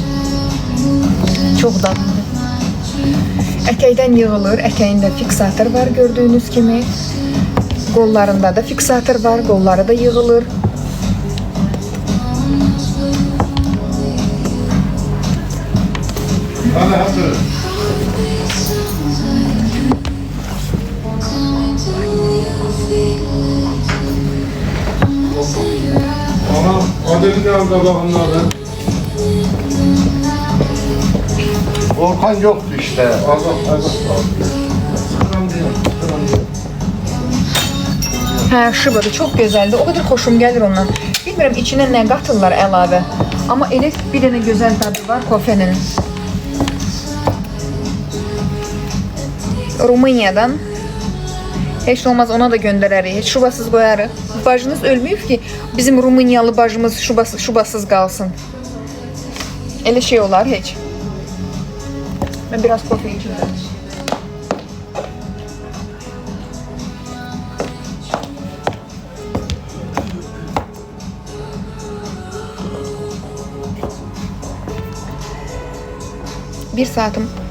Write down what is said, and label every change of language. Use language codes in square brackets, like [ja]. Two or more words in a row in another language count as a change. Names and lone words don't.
[az] Çox dadlıdır. Ətəkdən yığılır, ətəyində fiksator var gördüyünüz kimi. Qollarında da fiksator var, qolları da yığılır. Hadi hazır. Aha, modelin qabağındadır. [tr] Volkan yoktu işte. Azat. [az] Hə, şıbadır, çox gözəldir. O qədər xoşum gəlir ondan. Bilmirəm içinə nə qatırlar əlavə. Amma elə bir dənə gözəl dadı var kofenin. Rumıniyadan. Heç olmaz ona da göndərərik. Heç şubasız qoyarıq. Bacınız ölməyib ki, bizim Rumıniyalı bacımız şubasız qalsın. Elə şey olar heç. [tr] Ben biraz kofe içeceğim. Bir saatim.